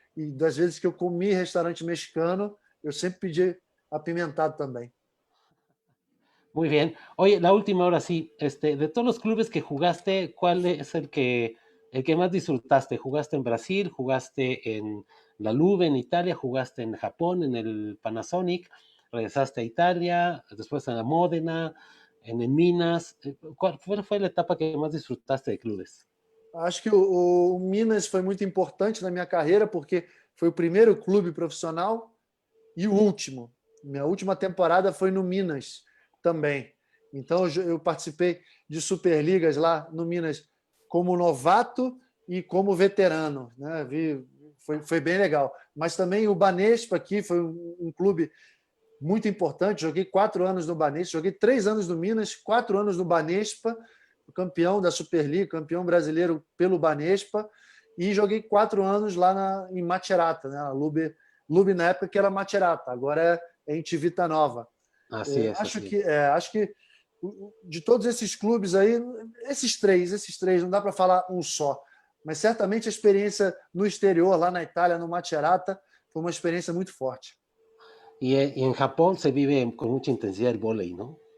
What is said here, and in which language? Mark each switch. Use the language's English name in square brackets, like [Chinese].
[Portuguese] e das vezes que eu comi restaurante mexicano, eu sempre pedi apimentado também. [Spanish] Muy bien. Oye, la última ahora sí, de todos los clubes que jugaste, ¿cuál es el que más disfrutaste? ¿Jugaste en Brasil? ¿Jugaste en la Juve en Italia? ¿Jugaste en Japón en el Panasonic? ¿Regresaste a Italia? Después en la Módena, en el Minas. ¿Cuál fue la etapa que más disfrutaste de clubes? [Portuguese] Acho que o Minas foi muito importante na minha carreira, porque foi o primeiro clube profissional e o último. Minha última temporada foi no Minas também. Então eu participei de Superligas lá no Minas como novato e como veterano, né? Foi bem legal. Mas também o Banespa aqui foi um clube muito importante. Joguei 4 anos no Banespa, joguei 3 anos no Minas, 4 anos no Banespa, campeão da Superliga, campeão brasileiro pelo Banespa, e joguei 4 anos lá em Macerata, né? A Lube na época que era Macerata, agora é em Civitanova. [Spanish] Así es, [Portuguese] Acho que, [Spanish] es. [Portuguese] acho que de todos esses clubes aí, esses três, não dá para falar um só, mas certamente a experiência no exterior, lá na Itália, no Macerata, foi uma experiência muito forte. [Spanish] Y en Japón se vive con mucha intensidad el vóley, ¿no?